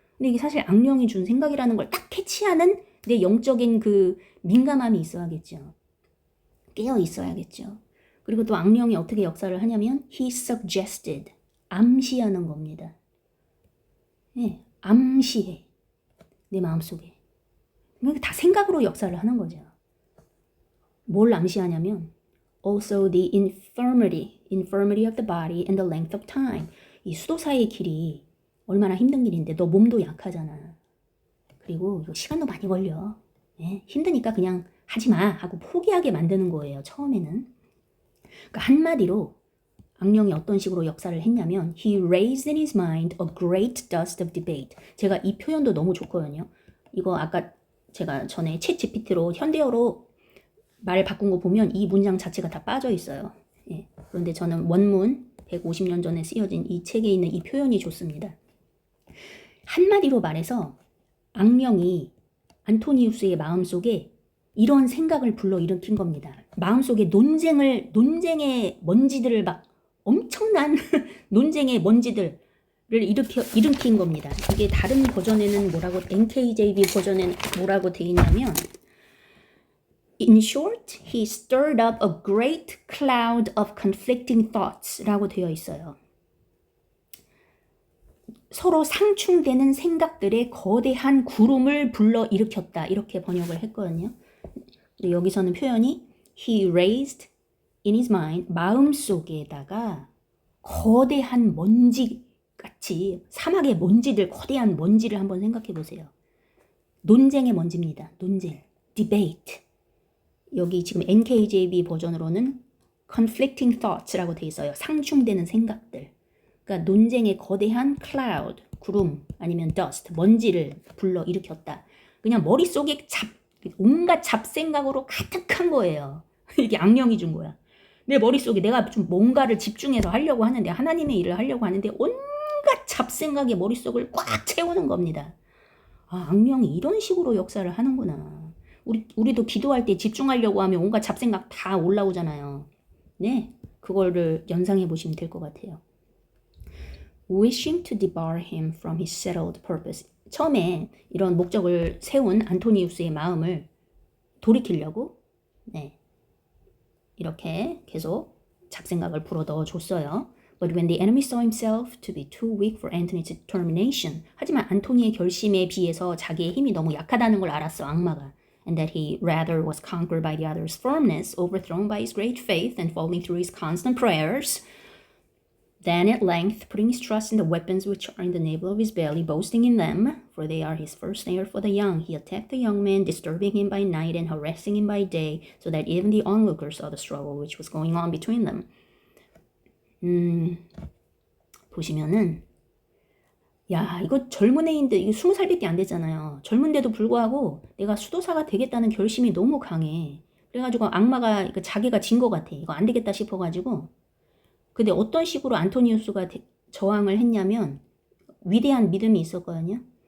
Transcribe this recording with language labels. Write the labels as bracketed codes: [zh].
[ko] 근데 이게 사실 악령이 준 생각이라는 걸 딱 캐치하는 내 영적인 그 민감함이 있어야겠죠. 깨어 있어야겠죠. 그리고 또 악령이 어떻게 역사를 하냐면 [en] he suggested, [ko] 암시하는 겁니다. 네, 암시해. 내 마음속에. 다 생각으로 역사를 하는 거죠. 뭘 암시하냐면 [en] also the infirmity of the body and the length of time. [ko] 이 수도사의 길이 얼마나 힘든 길인데 너 몸도 약하잖아. 그리고 시간도 많이 걸려. 네, 힘드니까 그냥 하지마 하고 포기하게 만드는 거예요. 처음에는. 그러니까 한마디로 악령이 어떤 식으로 역사를 했냐면 [en] he raised in his mind a great dust of debate. [ko] 제가 이 표현도 너무 좋거든요. 이거 아까 제가 전에 챗 GPT로 현대어로 말 바꾼 거 보면 이 문장 자체가 다 빠져 있어요. 예. 그런데 저는 원문 150년 전에 쓰여진 이 책에 있는 이 표현이 좋습니다. 한마디로 말해서 악령이 안토니우스의 마음속에 이런 생각을 불러일으킨 겁니다. 마음속에 논쟁의 먼지들을 막 엄청난 논쟁의 먼지들을 일으킨 겁니다. 이게 다른 버전에는 뭐라고, NKJV 버전에는 뭐라고 되어 있냐면 [en] In short, he stirred up a great cloud of conflicting thoughts [ko] 라고 되어 있어요. 서로 상충되는 생각들의 거대한 구름을 불러일으켰다. 이렇게 번역을 했거든요. 여기서는 표현이 [en] He raised in his mind, [ko] 마음속에다가 거대한 먼지같이 사막의 먼지들, 거대한 먼지를 한번 생각해 보세요. 논쟁의 먼지입니다. 논쟁, debate. 여기 지금 NKJV 버전으로는 [en] conflicting thoughts [ko] 라고 돼 있어요. 상충되는 생각들. 그러니까 논쟁의 거대한 cloud, 구름 아니면 dust, 먼지를 불러일으켰다. 그냥 머릿속에 온갖 잡생각으로 가득한 거예요. 이게 악령이 준 거야. 내 머릿속에 내가 좀 뭔가를 집중해서 하려고 하는데, 하나님의 일을 하려고 하는데 온갖 잡생각이 머릿속을 꽉 채우는 겁니다. 아, 악령이 이런 식으로 역사를 하는구나. 우리도 기도할 때 집중하려고 하면 온갖 잡생각 다 올라오잖아요. 네, 그거를 연상해 보시면 될 것 같아요. [en] Wishing to debar him from his settled purpose. [ko] 처음에 이런 목적을 세운 안토니우스의 마음을 돌이키려고 이렇게 계속 잡생각을 불어 넣어줬어요. [en] But when the enemy saw himself to be too weak for Antony's determination, [ko] 하지만 안토니의 결심에 비해서 자기의 힘이 너무 약하다는 걸 알았어, 악마가. [en] And that he rather was conquered by the other's firmness, overthrown by his great faith, and falling through his constant prayers. Then at length, putting his trust in the weapons which are in the navel of his belly, boasting in them, for they are his first snare for the young, he attacked the young man, disturbing him by night and harassing him by day, so that even the onlookers saw the struggle which was going on between them. [ko] 보시면은, 야, 이거 젊은 애인데, 이거 20살밖에 안 됐잖아요. 젊은데도 불구하고 내가 수도사가 되겠다는 결심이 너무 강해. 그래가지고 악마가 자기가 진 것 같아. 이거 안 되겠다 싶어가지고. 근데 어떤 식으로 안토니우스가 저항을 했냐면 위대한 믿음이 있었거든요.